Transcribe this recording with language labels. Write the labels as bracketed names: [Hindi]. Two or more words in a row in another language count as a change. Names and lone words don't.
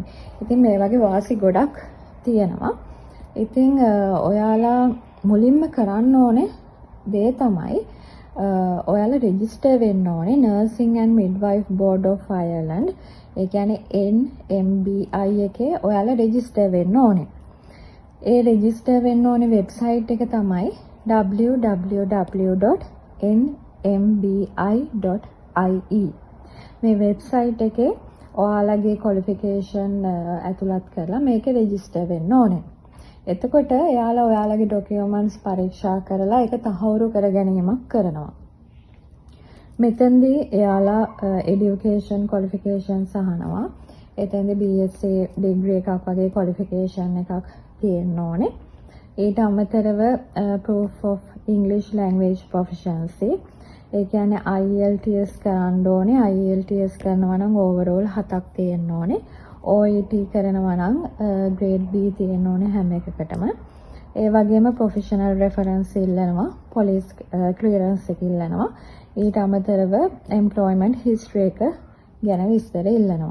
[Sinhala] ඉතින් මේ වගේ වාසි ගොඩක් තියෙනවා. ඉතින් ඔයාලා මුලින්ම කරන්න ඕනේ දේ තමයි ඔයාලා රෙජිස්ටර් වෙන්න ඕනේ Nursing and Midwife Board of Ireland. ඒ කියන්නේ NMBI එකේ ඔයාලා රෙජිස්ටර් වෙන්න ඕනේ. ඒ රෙජිස්ටර් වෙන්න ඕනේ වෙබ්සයිට් එක තමයි www.nmbi.ie. මේ වෙබ්සයිට් එකේ ඔයාලගේ ක්වොලිෆිකේෂන් ඇතුළත් කරලා මේකේ රෙජිස්ටර් වෙන්න ඕනේ. එතකොට එයාලා ඔයාලගේ ඩොකියුමන්ට්ස් පරීක්ෂා කරලා ඒක තහවුරු කර ගැනීමක් කරනවා. මෙතෙන්දී එයාලා এডুকেෂන් ක්වොලිෆිකේෂන්ස් අහනවා. එතෙන්දී BSc ඩිග්‍රී එකක් වගේ ක්වොලිෆිකේෂන් එකක් තියෙන්න ඕනේ. ඊට අමතරව [English] proof of English language proficiency. [Sinhala] ඒ කියන්නේ IELTS කරන්න ඕනේ. IELTS කරනවා නම් overall 7ක් තියෙන්න ඕනේ. OET කරනවා නම් grade B තියෙන්න ඕනේ හැම එකකටම. ඒ වගේම [English] professional reference [Sinhala] ඉල්ලනවා. [English] police clearance [Sinhala] එක ඉල්ලනවා. ඊට අමතරව [English] employment history [Sinhala] එක ගැන විස්තර ඉල්ලනවා.